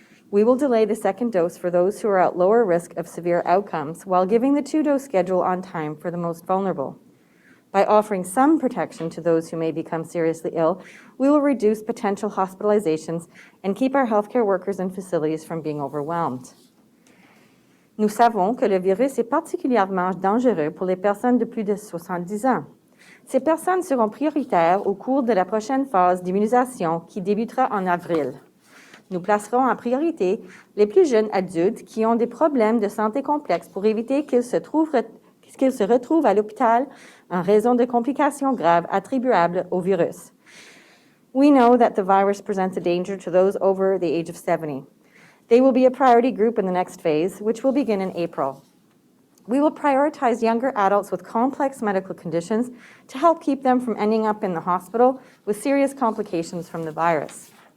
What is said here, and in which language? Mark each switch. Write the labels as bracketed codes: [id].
[en] We will delay the second dose for those who are at lower risk of severe outcomes while giving the two-dose schedule on time for the most vulnerable. By offering some protection to those who may become seriously ill, we will reduce potential hospitalizations and keep our healthcare workers and facilities from being overwhelmed. [fr] Nous savons que le virus est particulièrement dangereux pour les personnes de plus de 70 ans. Ces personnes seront prioritaires au cours de la prochaine phase d'immunisation qui débutera en avril. Nous placerons en priorité les plus jeunes adultes qui ont des problèmes de santé complexes pour éviter qu'ils se retrouvent à l'hôpital en raison de complications graves attribuables au virus. [en] We know that the virus presents a danger to those over the age of 70. They will be a priority group in the next phase, which will begin in April. We will prioritize younger adults with complex medical conditions to help keep them from ending up in the hospital with serious complications from the virus.